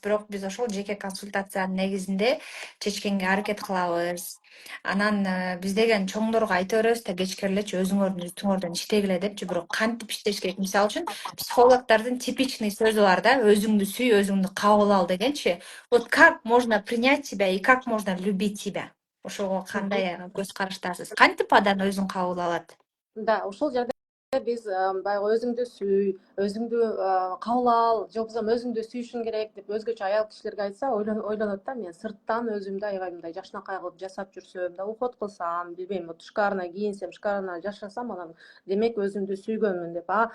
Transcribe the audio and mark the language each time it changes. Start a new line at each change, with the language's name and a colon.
Kyrgyz: Бирок биз ошол жеке консультациянын негизинде чечкенге аракет кылабыз. Анан биз деген чоңдорго айта беребиз да, кечкирилечи өзүңөрдүн үстүңөрдөн иштегиле депчи. Бирок кантип иштеш керек? Мисалы үчүн психологдордун типичный сөзү бар да, өзүңдү сүй, өзүңдү кабыл ал дегенчи.
Russian: Вот как можно принять себя и как можно любить себя?
Kyrgyz: Ошого Мгм. кандай көз караштасыз? Кантип адам өзүн кабыл алат? Да, ушул жерде биз баягы өзүңдү сүй, өзүңдү кабыл ал, же болбосо өзүңдү сүйүшүң керек деп өзгөчө аял кишилерге айтса, ойлонот да, мен сырттан өзүмдү аябай мындай жакшынакай кылып жасап жүрсөм да, уход кылсам, билбейм,
Russian: вот шикарно
Kyrgyz: кийинсем, шикарно жашасам, анан демек өзүмдү сүйгөнмүн деп.